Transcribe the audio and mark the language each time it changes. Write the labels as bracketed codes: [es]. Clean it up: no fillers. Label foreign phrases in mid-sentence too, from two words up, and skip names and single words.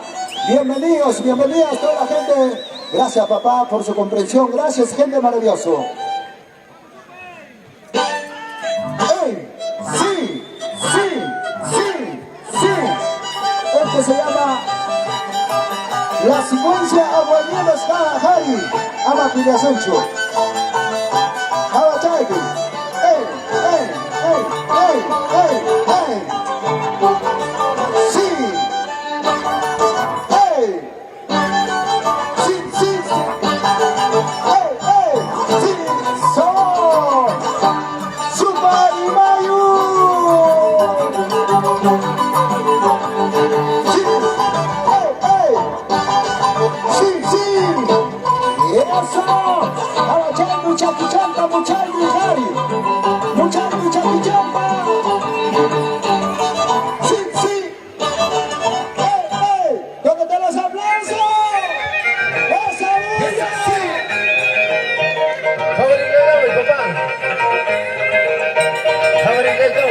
[es] Bienvenidos, bienvenidas toda la gente. Gracias, papá, por su comprensión. Gracias, gente maravilloso. ¡Ey! ¡Sí! ¡Sí! ¡Sí! ¡Sí! Este se llama la secuencia Aguanielos Jari. Ama Pilasencho. Ama Chaiki. ¡Ey! ¡Ey! ¡Ey! ¡Ey! ¡Ey! ¡Ey! ¡Sí! ¡Ey! ¡Sí! ¡Sí! ¡Sí! ¡Ey! ¡Ey! ¡Sí! ¡So! ¡Super Mayu! ¡Sí! ¡Ey! ¡Ey! ¡Sí! ¡Sí! ¡Eso! ¡Ahora changu, changu, chanta, muchangu, jari! ¡Muchangu, changu, chamba! ¡Sí! ¡Sí! ¡Ey! ¡Ey! ¿Dónde están los aplausos? ¡Esa bulla! ¡Favorito, papá! ¡Favorito!